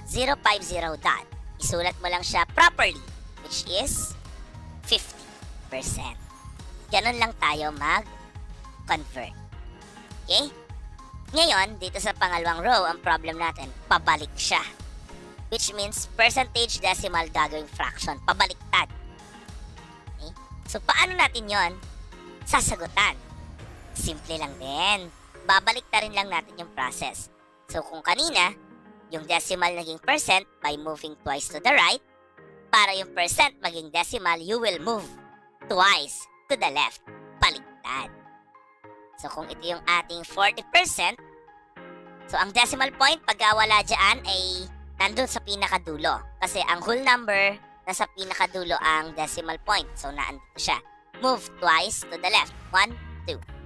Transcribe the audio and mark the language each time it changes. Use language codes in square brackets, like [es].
[tl] 050 dot. Isulat mo lang siya properly, [en] which is [tl] 50%. Ganun lang tayo mag-convert. Okay? Ngayon, dito sa pangalawang row, ang problem natin, pabalik siya. [en] Which means, percentage decimal gagawing fraction. [tl] Pabaliktad. Okay? So, paano natin yon sasagutan? Simple lang din. Babaliktarin lang natin yung process. [en] So, kung kanina, yung decimal naging percent by moving twice to the right, [tl] para yung percent maging decimal, [en] you will move twice to the left. [tl] Baliktad. So, kung ito yung ating 40%, so ang decimal point, pag wala dyan, ay nandun sa pinakadulo. Kasi ang whole number, nasa pinakadulo ang decimal point. So, naandito siya. [en] Move twice to the left. [tl] 1, 2.